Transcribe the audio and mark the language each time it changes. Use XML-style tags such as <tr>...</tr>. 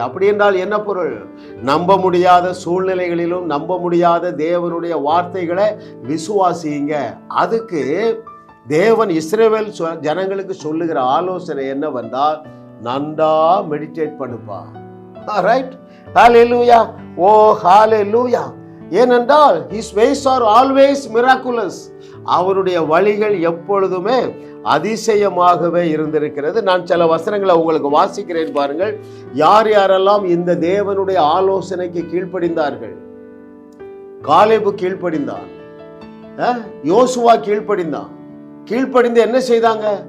<ta>அப்படி என்றால் என்ன பொருள்? நம்ப முடியாத சூழ்நிலைகளிலும் நம்ப முடியாத தேவனுடைய வார்த்தைகளை விசுவாசிங்க. அதுக்கு தேவன் இஸ்ரவேல் ஜனங்களுக்கு சொல்லுகிற ஆலோசனை என்னவென்றால், நன்றா மெடிடேட் பண்ணுப்பா. ரைட், ஹல்லேலூயா. ஓ ஹல்லேலூயா. ஏனென்றால்</ta> <en>his ways are always miraculous.</en> <ta>அவருடைய வழிகள் எப்பொழுதுமே அதிசயமாகவே இருந்திருக்கிறது. நான் சில வசனங்களை உங்களுக்கு வாசிக்கிறேன் பாருங்கள். யார் யாரெல்லாம் இந்த தேவனுடைய ஆலோசனைக்கு கீழ்ப்படிந்தார்கள்? காலேபு கீழ்ப்படிந்தான், யோசுவா கீழ்ப்படிந்து என்ன செய்தாங்க?</ta>